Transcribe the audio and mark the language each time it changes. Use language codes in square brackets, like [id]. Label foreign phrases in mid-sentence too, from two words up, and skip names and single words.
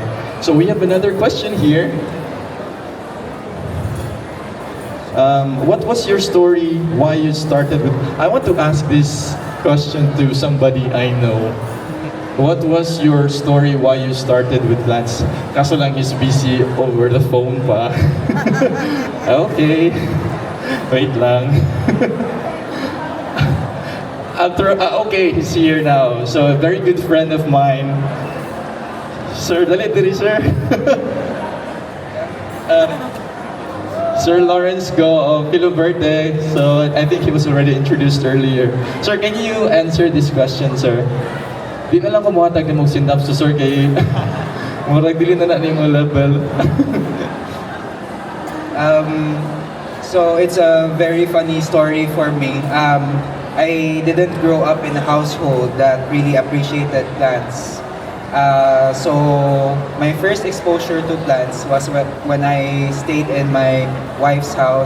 [en] So we have another question here. What was your story? Why you started with? I want to ask this question to somebody I know. What was your story? Why you started with plants? [ceb] Kaso lang [en] he's busy over the phone pa. Okay, wait lang. Okay, he's here now. So a very good friend of mine. [ceb] Sir, dali diri sir. [en] Sir Lawrence Go of Filipina. So I think he was already introduced earlier. Sir, can you answer this question, sir? [ceb] Di na lang ko muhatag na mong sindap so sir kay murag dili na ni mo level. [en] So it's a very funny story for me. I didn't grow up in a household that really appreciated plants. So my first exposure to plants was when I stayed in my wife's house.